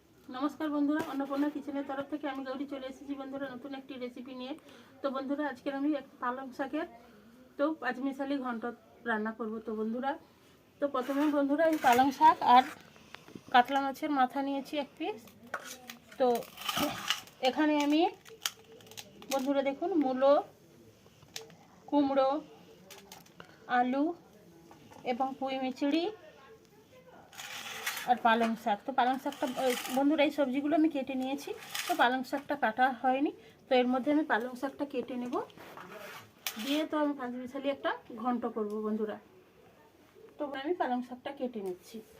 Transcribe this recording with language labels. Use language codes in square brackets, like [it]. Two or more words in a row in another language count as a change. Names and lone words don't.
[bn] নমস্কার বন্ধুরা অন্নপূর্ণা কিচেনের তরফ থেকে আমি গৌরী চলে এসেছি বন্ধুরা নতুন একটি রেসিপি নিয়ে। তো বন্ধুরা আজকে আমি এক পালং শাকের তো পাঁচমিশালি ঘণ্ট রান্না করব। তো বন্ধুরা তো প্রথমে বন্ধুরা এই পালং শাক আর কাতলা মাছের মাথা নিয়েছি এক পিস। তো এখানে আমি বন্ধুরা দেখুন মূলো, কুমড়ো, আলু এবং পুঁই মিচড়ি আর পালং শাক। তো পালং শাকটা বন্ধুরা এই সবজিগুলো আমি কেটে নিয়েছি। তো পালং শাকটা কাটা হয়নি, তো এর মধ্যে আমি পালং শাকটা কেটে নেব, দিয়ে তো আমি পাঁচমিশালি একটা ঘন্ট করব বন্ধুরা। তো আমি পালং শাকটা কেটে নিচ্ছি।